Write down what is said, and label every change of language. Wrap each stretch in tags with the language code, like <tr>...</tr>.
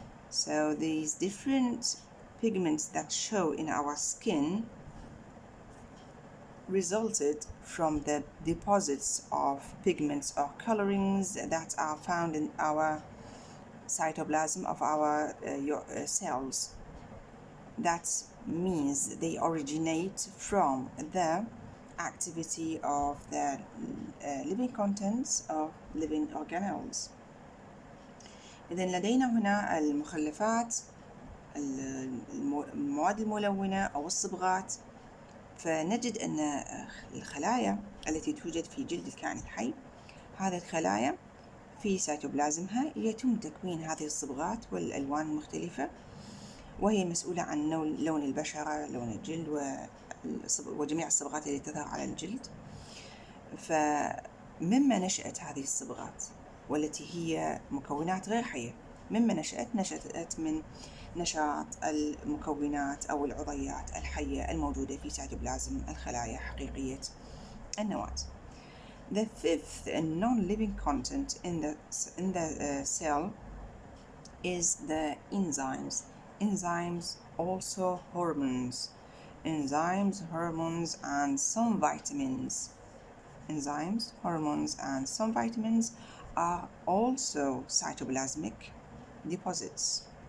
<en>So these different pigments that show in our skin resulted from the deposits of pigments or colorings that are found in our cytoplasm of our cells. That means they originate from the activity of the living contents of living organelles.</en> <ar>إذن لدينا هنا المخلفات، المواد الملونة أو الصبغات، فنجد أن الخلايا التي توجد في جلد الكائن الحي، هذه الخلايا في سيتوبلازمها يتم تكوين هذه الصبغات والألوان المختلفة، وهي مسؤولة عن لون البشرة، لون الجلد وجميع الصبغات التي تظهر على الجلد. فمما نشأت هذه الصبغات والتي هي مكونات غير حية، مما نشأت من نشاط المكونات أو العضيات الحية الموجودة في سيتوبلازم الخلايا حقيقية النواة.</ar> <en>The fifth non-living content in the cell is the enzymes. Enzymes, also hormones. Enzymes, hormones, and some vitamins. Enzymes, hormones, and some vitamins are also cytoplasmic deposits.</en>